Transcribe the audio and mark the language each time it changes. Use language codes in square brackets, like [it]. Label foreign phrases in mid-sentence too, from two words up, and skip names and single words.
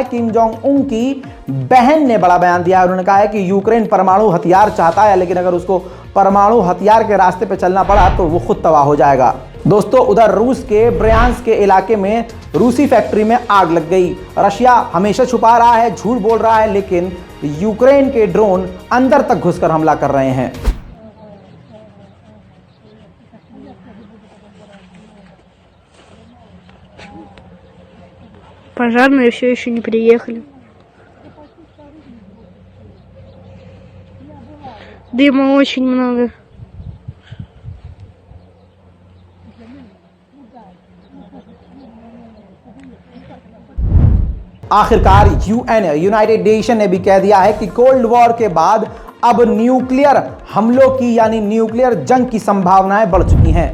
[hi] किम जोंग उन की बहन ने बड़ा बयान दिया है। उन्होंने कहा है कि यूक्रेन परमाणु हथियार चाहता है, लेकिन अगर उसको परमाणु हथियार के रास्ते पे चलना पड़ा तो वो खुद तबाह हो जाएगा। दोस्तों उधर रूस के ब्रयांस्क के इलाके में रूसी फैक्ट्री में आग लग गई। रशिया हमेशा छुपा रहा है, झूठ बोल रहा है, लेकिन यूक्रेन के ड्रोन अंदर तक घुसकर हमला कर रहे हैं। [ru] Пожарные все еще не приехали. Дыма очень много. [hi] आखिरकार यूनाइटेड नेशन ने भी कह दिया है कि [en] cold war [hi] के बाद अब न्यूक्लियर हमलों की, यानी न्यूक्लियर जंग की संभावनाएं बढ़ चुकी हैं।